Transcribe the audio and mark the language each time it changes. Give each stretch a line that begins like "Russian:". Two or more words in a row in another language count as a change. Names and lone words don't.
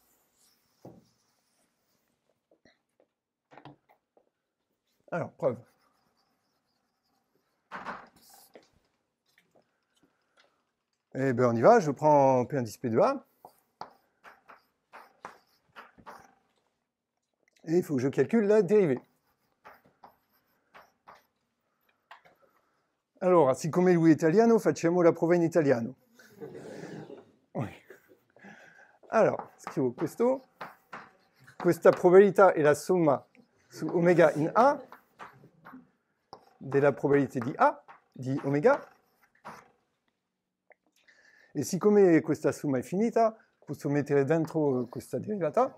French: Alors, preuve. Eh bien, on y va. Je prends P indice P de A. Et il faut que je calcule la dérivée.
Italian: Allora, siccome lui è italiano, facciamo la prova in italiano.
French: Oui. Alors,
Italian: scrivo questo. Questa probabilità è la somma su omega in A della probabilità di A, di omega. E siccome questa somma è finita, posso mettere dentro questa derivata.